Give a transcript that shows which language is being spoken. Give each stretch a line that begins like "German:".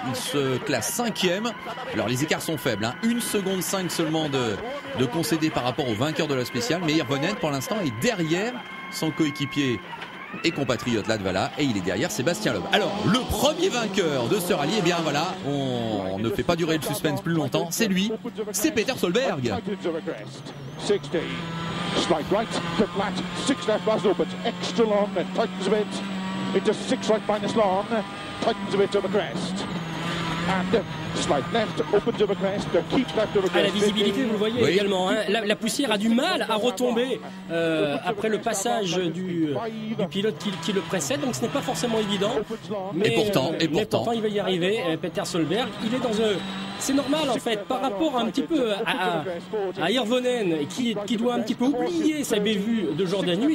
French: Il se classe 5e. Alors les écarts sont faibles, 1 seconde 5 seulement de concéder par rapport au vainqueur de la spéciale. Mais Hirvonen pour l'instant est derrière son coéquipier et compatriote Latvala et il est derrière Sébastien Loeb. Alors le premier vainqueur de ce rallye, eh bien voilà, on ne fait pas durer le suspense plus longtemps, c'est lui, c'est Peter Solberg.
English: Slight right to flat, 6 left was open, extra long, tightens a bit, into 6 right minus long, tightens a bit over crest. And slight left, opens over crest, keeps left over crest.
French: La visibilité, vous le voyez également, la poussière a du mal à retomber après le passage du pilote qui le précède, donc ce n'est pas forcément évident. Mais, et pourtant, il va y arriver. Peter Solberg, il est dans c'est normal en fait, par rapport un petit peu à Hirvonen qui doit un petit peu oublier sa bévue de Jordanie.